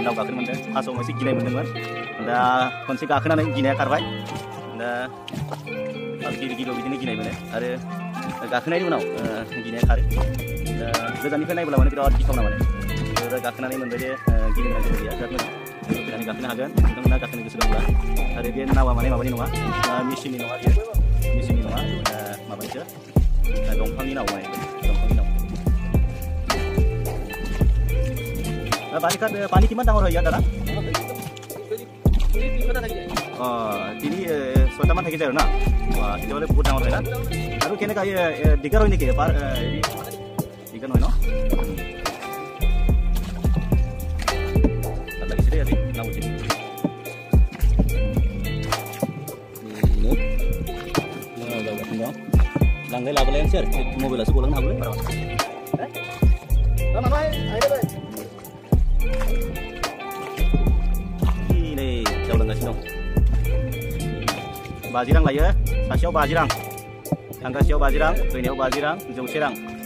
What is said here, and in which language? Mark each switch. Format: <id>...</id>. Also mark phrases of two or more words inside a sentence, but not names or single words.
<brx>नाव गाखोनो मोनदों फार्स्टआव एसे गिनाय मोनदोंमोन दा खनसे गाखोनानै गिनाया खारबाय दा गिबियाव बिदिनो गिनाय मोनो आरो गाखोनायनि उनाव गिनाया खारो दा गोजाननिफ्राय नायब्ला माने बिराद गिथावना माने गाखोनानै मोनबाय जे गिनो गोनां जायगाया बिराद मोजां फैनानै गाखोनो हागोन नोंथांमोना गाखोनो गोसो दंब्ला आरो बे नावा माने माबानि नङा मेसिननि नङा बियो मेसिननि नङा माबानिसो दंफांनि नाव माने दंफांनि नाव</brx> <as>পানী কিমান ডাঙৰ হয় ইয়াত দাদা তিনি 6টামান থাকি যায় আৰু না তেতিয়াহ'লে বহুত ডাঙৰ হয় না আৰু কেনেকুৱা দিগদাৰ হয় নেকি দিগদাৰ নহয় ন ভাল লাগিছে দেই আজি নাও উঠি</as> <brx>लांलाय लाबोलायनोसै आरो मबाइलासो गलांनो हागौलै नै जावलांगासिनो दं 50 रां लायो सासेयाव 50 रां थांगासेयाव 50 रां फैनायाव 50 रां 100 रां</brx>